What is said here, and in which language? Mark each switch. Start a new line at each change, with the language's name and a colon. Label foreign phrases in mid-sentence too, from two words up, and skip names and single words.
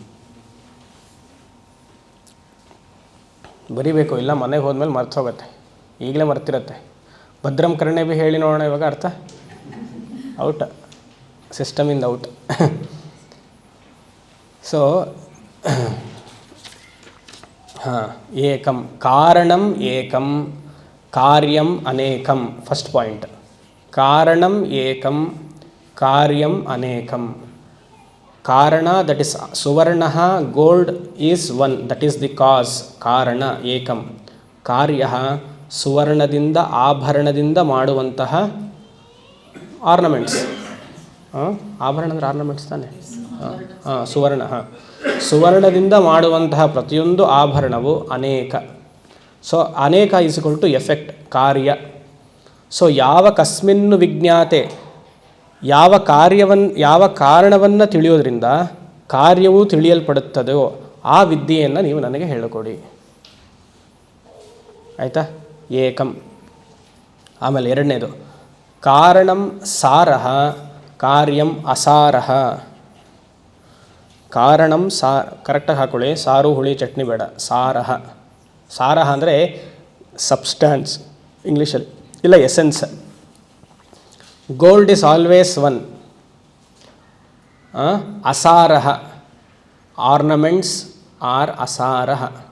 Kannada: ಬರಿಬೇಕು, ಇಲ್ಲ ಮನೆಗೆ ಹೋದ್ಮೇಲೆ ಮರ್ತು ಹೋಗುತ್ತೆ, ಈಗಲೇ ಮರ್ತಿರತ್ತೆ.
Sanskrit: ಭದ್ರಂ ಕರ್ಣೆ ಭೀ
Kannada: ಹೇಳಿ ನೋಡೋಣ ಇವಾಗ ಅರ್ಥ. ಔಟ್, ಸಿಸ್ಟಮಿಂದ ಔಟ್. ಸೊ ಹಾಂ,
Sanskrit: ಏಕಂ ಕಾರಣಂ, ಏಕಂ ಕಾರ್ಯಂ ಅನೇಕಂ.
English: first point,
Sanskrit: ಕಾರಣಂ ಏಕಂ ಕಾರ್ಯಂ ಅನೇಕಂ.
English: ಕಾರಣ, that is suvarna, gold is one, that is the cause,
Sanskrit: ಕಾರಣ ಏಕಂ.
Kannada: ಕಾರ್ಯ ಸುವರ್ಣದಿಂದ ಆಭರಣದಿಂದ ಮಾಡುವಂತಹ ಆರ್ನಮೆಂಟ್ಸ್. ಆಭರಣ ಅಂದರೆ ಆರ್ನಮೆಂಟ್ಸ್ ತಾನೆ? ಸುವರ್ಣ. ಸುವರ್ಣದಿಂದ ಮಾಡುವಂತಹ ಪ್ರತಿಯೊಂದು ಆಭರಣವು ಅನೇಕ.
English: so aneka is equal to effect, karya.
Kannada: ಸೊ ಯಾವ
Sanskrit: ಕಸ್ಮಿನ್ನು ವಿಜ್ಞಾತೆ,
Kannada: ಯಾವ ಕಾರಣವನ್ನು ತಿಳಿಯೋದ್ರಿಂದ ಕಾರ್ಯವು ತಿಳಿಯಲ್ಪಡುತ್ತದೋ ಆ ವಿದ್ಯೆಯನ್ನು ನೀವು ನನಗೆ ಹೇಳಿಕೊಡಿ. ಆಯಿತಾ? ಏಕಂ. ಆಮೇಲೆ ಎರಡನೇದು,
Sanskrit: ಕಾರಣಂ ಸಾರಃ ಕಾರ್ಯಂ ಅಸಾರಃ.
Kannada: ಕಾರಣಂ ಕರೆಕ್ಟಾಗಿ ಹಾಕೊಳ್ಳಿ, ಸಾರು ಹುಳಿ ಚಟ್ನಿ ಬೇಡ. ಸಾರಃ. ಸಾರಃ ಅಂದರೆ ಸಬ್ಸ್ಟಾನ್ಸ್ ಇಂಗ್ಲೀಷಲ್ಲಿ, ಇಲ್ಲ ಎಸೆನ್ಸ್.
English: gold is always one. asarah, ornaments are asarah.